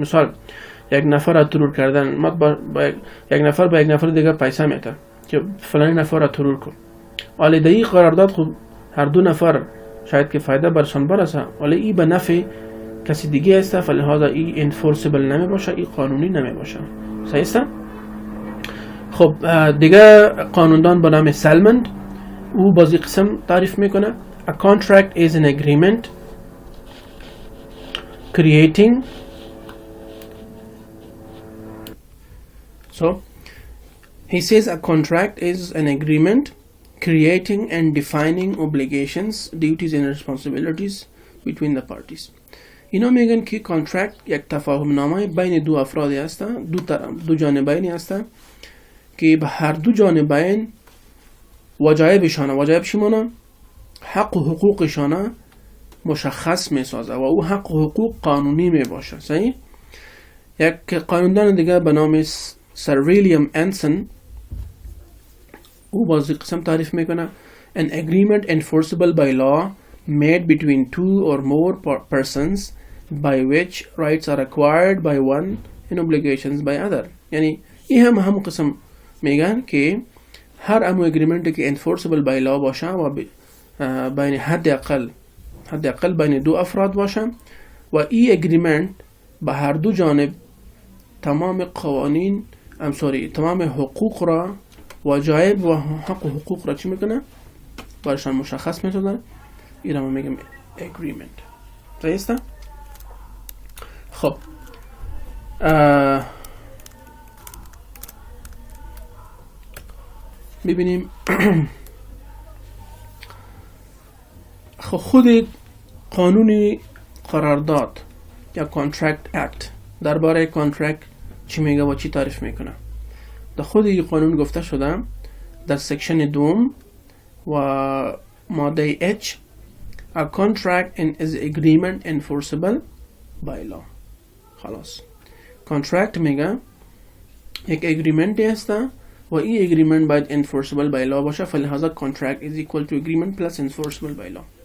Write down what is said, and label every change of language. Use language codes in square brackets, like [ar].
[fa] مثال یک نفر را ترور کردن، یک نفر به یک نفر دیگه پیسه میده که فلانی نفر را ترور کن، ولی در این قرارداد خب هر دو نفر شاید که فایده برشان برسه، ولی این به نفع کسی دیگه است، فلهذا این انفورسیبل نمی باشه، این قانونی نمی باشه. صحیح است؟ خب دیگه قانوندان به نام سلمند او بازی قسم تعریف میکنه. [en] A contract is an agreement creating he says a contract is an agreement creating and defining obligations, duties and responsibilities between the parties. [fa] اینا میگن که کانترکت یک تفاهم نامه بین دو افرادی هست، دو جانبینی هست که به هر دو جانبین وجایبشانه، وجایب شمانه حق و حقوقشانه مشخص می سازه و او حق و حقوق قانونی می باشه. صحیح؟ یک قانوندان دیگه به نام سر ویلیام انسن او بازی قسم تعریف میکنه [en] an agreement enforceable by law made between two or more persons by which rights are acquired by one and obligations by other. [fa] یعنی این هم قسم میگن که هر امو اگریمنتی که enforceable by law باشه و بین حداقل بین دو افراد باشه و این اگریمنت به هر دو جانب تمام قوانین تمام حقوق را وجایب و حق و حقوق را چی میکنه؟ برشان مشخص میتونه. این را ما میگم agreement. درسته؟ خب ببینیم خود قانون قرارداد یا contract act درباره contract چی میگه و چی تعریف میکنه. در خود این قانون گفته شده در سکشن دوم و ماده H [en] a contract is agreement enforceable by law. [fa] خلاص contract میگه یک agreement هسته و این agreement باید enforceable by law باشه، فلحاظا [en] contract is equal to agreement plus enforceable by law.